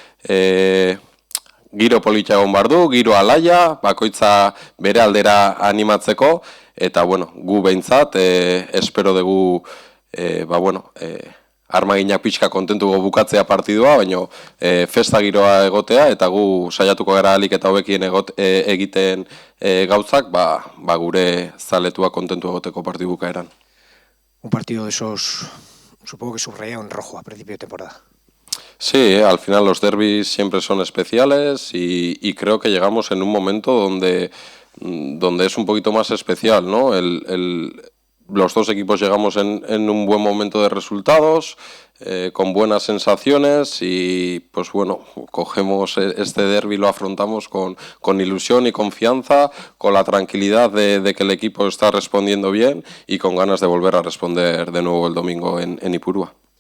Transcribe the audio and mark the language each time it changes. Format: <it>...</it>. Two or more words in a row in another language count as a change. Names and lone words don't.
<eu>giro polita egon behar du, giro alaia, bakoitza bere aldera animatzeko, eta gu behintzat, espero dugu, armaginak pixka kontentuko bukatzea partidua, baina festa giroa egotea, eta gu saiatuko gara alik eta hobekien egiten gauzak, gure zaletua kontentu egoteko partidu bukaeran.</eu> <es>Un partido de esos, supongo que subrayado en rojo a principio de temporada. Sí, al final los derbis siempre son especiales y creo que llegamos en un momento donde es un poquito más especial, ¿no? Los dos equipos llegamos en un buen momento de resultados, con buenas sensaciones y cogemos este derbi, lo afrontamos con ilusión y confianza, con la tranquilidad de que el equipo está respondiendo bien y con ganas de volver a responder de nuevo el domingo en Ipurúa.</es>